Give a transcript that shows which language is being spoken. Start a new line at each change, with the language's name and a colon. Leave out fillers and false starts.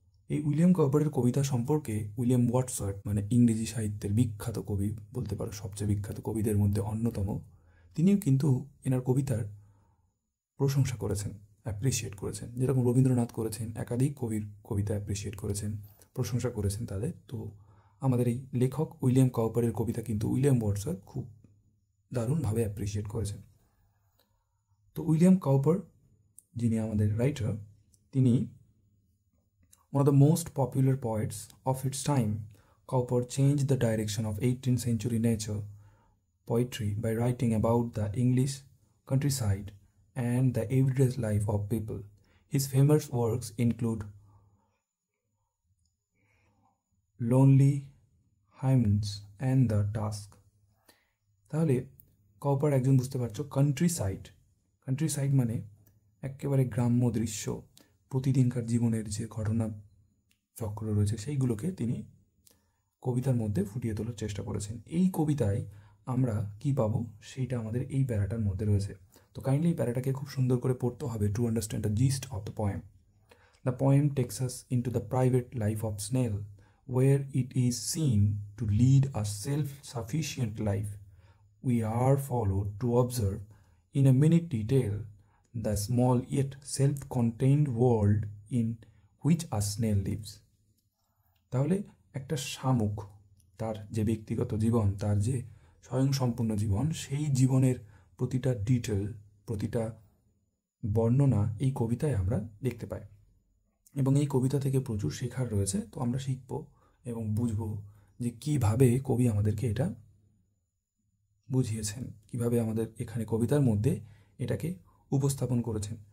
Bangla: এই উইলিয়াম কপারের কবিতা সম্পর্কে উইলিয়াম ওয়ার্ডসওয়ার্থ, মানে ইংরেজি সাহিত্যের বিখ্যাত কবি বলতে পারো, সবচেয়ে বিখ্যাত কবিদের মধ্যে অন্যতম, তিনিও কিন্তু এনার কবিতার প্রশংসা করেছেন, অ্যাপ্রিসিয়েট করেছেন, যেরকম রবীন্দ্রনাথ করেছেন, একাধিক কবির কবিতা অ্যাপ্রিসিয়েট করেছেন, প্রশংসা করেছেন তাদের। তো আমাদের এই লেখক উইলিয়াম কপারের কবিতা কিন্তু উইলিয়াম ওয়ার্ডসওয়ার্থ খুব দারুণভাবে অ্যাপ্রিসিয়েট করেছেন। তো উইলিয়াম কপার যিনি আমাদের রাইটার, তিনি
English: one of the most popular poets of its time. Cowper changed the direction of 18th century nature poetry by writing about the English countryside and the everyday life of people. His famous works include Lonely Hymns and The Task.
Bangla: তাহলে copper একজন, বুঝতে পারছো, country side মানে একেবারে গ্রাম্য দৃশ্য, প্রতিদিনকার জীবনের যে ঘটনা চক্র রয়েছে সেইগুলোকে তিনি কবিতার মধ্যে ফুটিয়ে তোলার চেষ্টা করেছেন। এই কবিতায় আমরা কি পাবো সেইটা আমাদের এই প্যারাটার মধ্যে রয়েছে। তো কাইন্ডলি এই প্যারাটাকে খুব সুন্দর করে পড়তে হবে
English: To understand the gist of the poem. The poem takes us into the private life of snail, where it is seen to lead a self-sufficient life. We are followed to observe in a minute detail the small yet self-contained world in which a snail lives.
Bangla: তাহলে একটা শামুক, তার যে ব্যক্তিগত জীবন, তার যে স্বয়ংসম্পূর্ণ জীবন, সেই জীবনের প্রতিটা ডিটেল, প্রতিটা বর্ণনা এই কবিতায় আমরা দেখতে পাই। এবং এই কবিতা থেকে প্রচুর শেখার রয়েছে। তো আমরা শিখব এবং বুঝব যে কীভাবে কবি আমাদেরকে এটা বুঝিয়েছেন, কিভাবে আমাদের এখানে কবিতার মধ্যে এটাকে উপস্থাপন করেছেন।